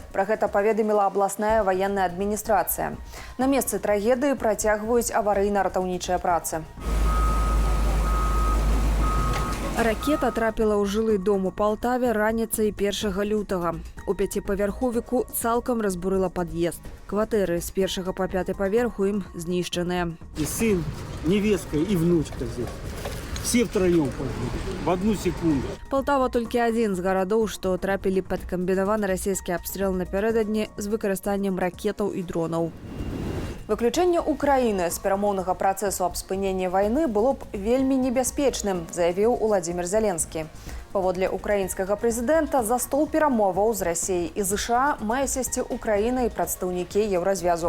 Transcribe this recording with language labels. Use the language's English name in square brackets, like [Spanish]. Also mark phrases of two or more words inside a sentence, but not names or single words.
[Belarusian] Пра гэта паведаміла абласная ваенная адміністрацыя. На месцы трагедыі працягваюць аварыйна-ратаўнічыя працы. Ракета трапіла ў жылы дом у Палтаве раніцай 1 лютага. У 5павярховіку цалкам разбурыла пад'езд. Кватэры з 1 па 5 паверху ім знішчаныя. [Russian] И сын, невестка и внучка здесь. Все втроем погибли. В одну секунду. [Belarusian] Палтава толькі адзін з гарадоў, што трапілі пад камбінаваны расійскі абстрэл напярэдадні з выкарыстаннем ракетаў і дронаў. Выключэнне Украіны з перамоўнага працэсу аб спыненні вайны было б вельмі небяспечным, заявіў Уладзімір Зялensкі. Паводле украінскага прэзідэнта, за стол перамоваў з Расіяй і ЗША мае сесці Украіна і прадстаўнікі Еўразвязу.